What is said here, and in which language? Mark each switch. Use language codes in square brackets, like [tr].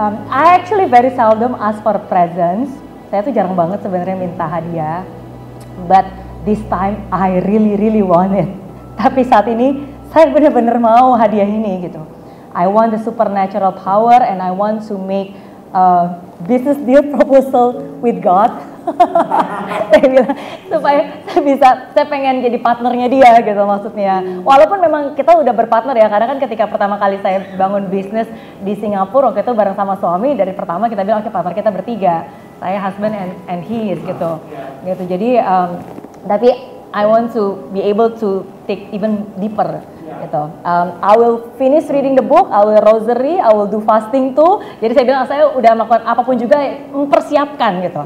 [en] I actually very seldom ask for presents. [id] Saya tuh jarang banget sebenarnya minta hadiah. [en] But this time I really want it. [id] Tapi saat ini saya benar-benar mau hadiah ini gitu. [en] I want the supernatural power and I want to make a business deal proposal with God. [id] Saya bilang supaya saya pengen jadi partnernya dia gitu maksudnya. Walaupun memang kita udah berpartner ya, karena kan ketika pertama kali saya bangun bisnis di Singapura waktu itu bareng sama suami, dari pertama kita bilang oke partner kita bertiga, saya [en] husband and he is [id] gitu. [en] Jadi tapi I want to be able to take even deeper gitu. I will finish reading the book, I will rosary, I will do fasting too. [id] Jadi saya bilang saya udah melakukan apapun juga mempersiapkan gitu.